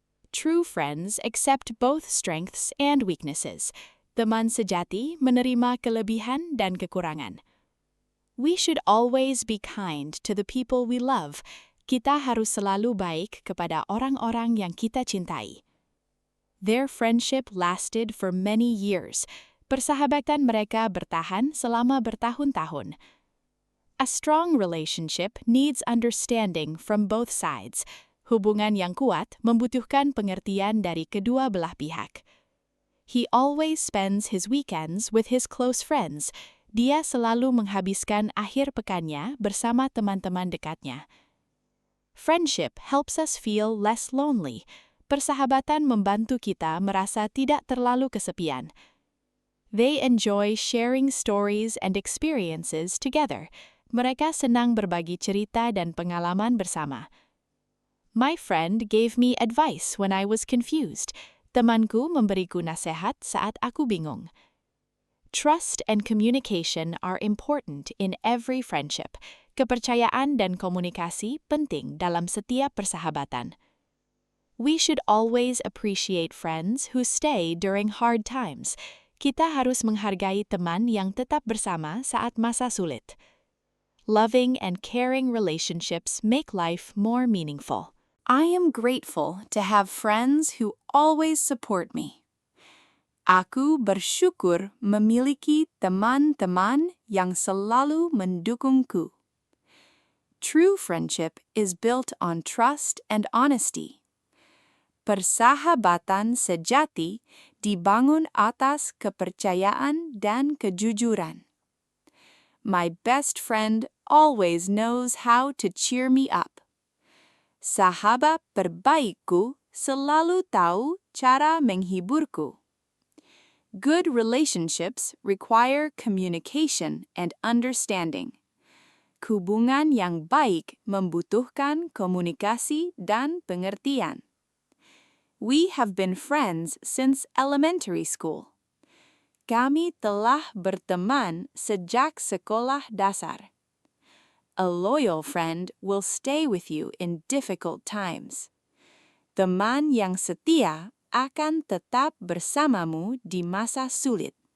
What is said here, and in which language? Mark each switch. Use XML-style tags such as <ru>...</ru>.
<en>True friends accept both strengths and weaknesses.</en> <id>Teman sejati menerima kelebihan dan kekurangan.</id> <en>We should always be kind to the people we love.</en> <id>Kita harus selalu baik kepada orang-orang yang kita cintai.</id> <en>Their friendship lasted for many years.</en> <id>Persahabatan mereka bertahan selama bertahun-tahun.</id> <en>A strong relationship needs understanding from both sides.</en> <id>Hubungan yang kuat membutuhkan pengertian dari kedua belah pihak.</id> <en>He always spends his weekends with his close friends.</en> <id>Dia selalu menghabiskan akhir pekannya bersama teman-teman dekatnya.</id> <en>Friendship helps us feel less lonely.</en> <id>Persahabatan membantu kita merasa tidak terlalu kesepian.</id> <en>They enjoy sharing stories and experiences together.</en> <id>Mereka senang berbagi cerita dan pengalaman bersama.</id> <en>My friend gave me advice when I was confused.</en> <id>Temanku memberiku nasihat saat aku bingung.</id> <en>Trust and communication are important in every friendship.</en> <id>Kepercayaan dan komunikasi penting dalam setiap persahabatan.</id> <en>We should always appreciate friends who stay during hard times.</en> <id>Kita harus menghargai teman yang tetap bersama saat masa sulit.</id> <en>Loving and caring relationships make life more meaningful. I am grateful to have friends who always support me.</en> <id>Aku bersyukur memiliki teman-teman yang selalu mendukungku.</id> <en>True friendship is built on trust and honesty.</en> <id>Persahabatan sejati dibangun atas kepercayaan dan kejujuran.</id> <en>My best friend always knows how to cheer me up.</en> <id>Sahabat terbaikku selalu tahu cara menghiburku.</id> <en>Good relationships require communication and understanding.</en> <id>Hubungan yang baik membutuhkan komunikasi dan pengertian.</id> <en>We have been friends since elementary school.</en> <id>Kami telah berteman sejak sekolah dasar.</id> <en>A loyal friend will stay with you in difficult times.</en> <id>Teman yang setia akan tetap bersamamu di masa sulit.</id>